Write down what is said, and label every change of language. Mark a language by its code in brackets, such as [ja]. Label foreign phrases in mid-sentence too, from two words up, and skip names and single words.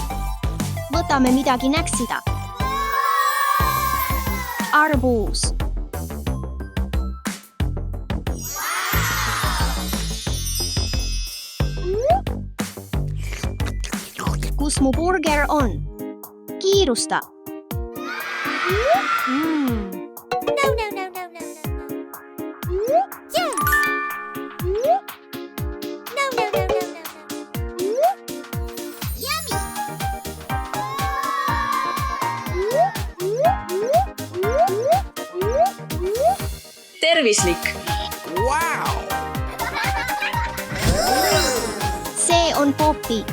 [et] Võtame midagi näksida. Arbuus. Kus mu burger on? Kiirusta. [en] No, no, no, no, no, no. Yes. No, no, no, no, no, no. Yummy. [et] Tervislik. [en] Wow! [et] See on popid.